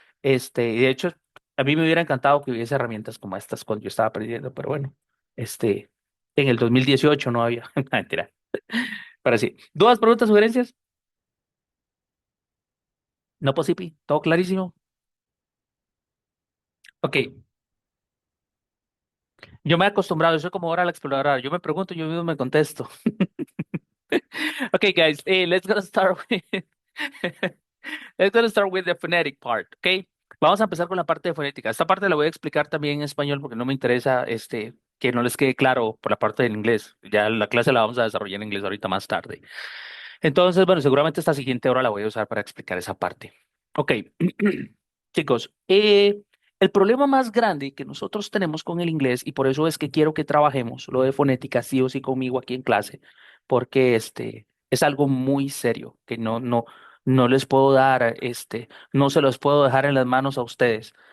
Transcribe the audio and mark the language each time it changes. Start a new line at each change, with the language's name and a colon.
Spanish: Y de hecho, a mí me hubiera encantado que hubiese herramientas como estas cuando yo estaba aprendiendo, pero bueno, este, en el 2018 no había, no, mentira. Pero sí, dudas, preguntas, sugerencias, no posible, todo clarísimo. Ok, Yo me he acostumbrado, yo soy como ahora la exploradora. Yo me pregunto, yo mismo me contesto.
English: Okay, guys, let's gonna start with let's gonna start with the phonetic part, okay?
Spanish: Vamos a empezar con la parte de fonética. Esta parte la voy a explicar también en español porque no me interesa que no les quede claro por la parte del inglés. Ya la clase la vamos a desarrollar en inglés ahorita más tarde. Entonces, bueno, seguramente esta siguiente hora la voy a usar para explicar esa parte. Ok, chicos, el problema más grande que nosotros tenemos con el inglés, y por eso es que quiero que trabajemos lo de fonética sí o sí conmigo aquí en clase, porque es algo muy serio que no les puedo dar, no se los puedo dejar en las manos a ustedes.